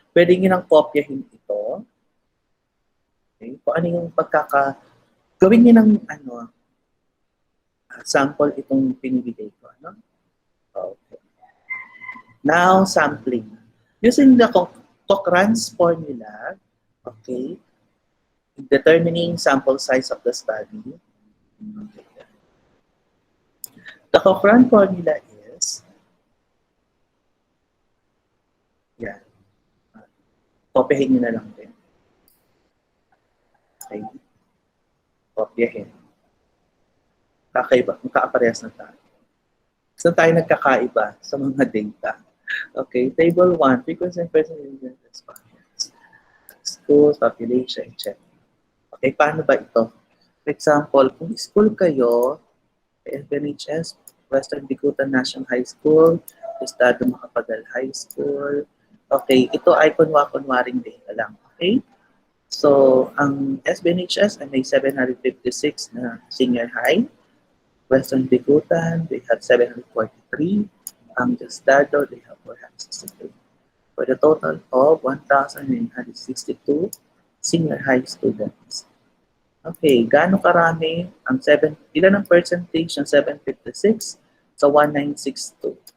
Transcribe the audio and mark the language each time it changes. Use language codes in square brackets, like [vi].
[tl] Pwede nyo nang kopyahin ito. Okay, kung ano yung gawin niyo ng sample itong pinibigay ko. [en] Ano? Okay. Now, sampling. Using the Cochrane's formula, okay, determining sample size of the study. Okay. The Cochrane formula is, [tl] yan, kopyahin nyo na lang din. Okay. Kopyahin. Magkakaparehas na tayo. Saan tayo nagkakaiba sa mga data? [en] Okay, table 1, frequency and percentage of respondents. Schools, population, etc. Okay, [tl] paano ba ito? [en] For example, [tl] kung school kayo, [en] FNHS, Western Bicutan National High School, Estado Macapagal High School. [tl] Okay, ito ay kunwaring data lang. Okay? So, ang SBNHS ay may 756 na senior high. [en] Western Bicutan, they have 743. Ang Estado, they have 463. For the total of 1,962 senior high students. [tl] Okay, gaano karami ilan ang percentage ng 756 sa 1962?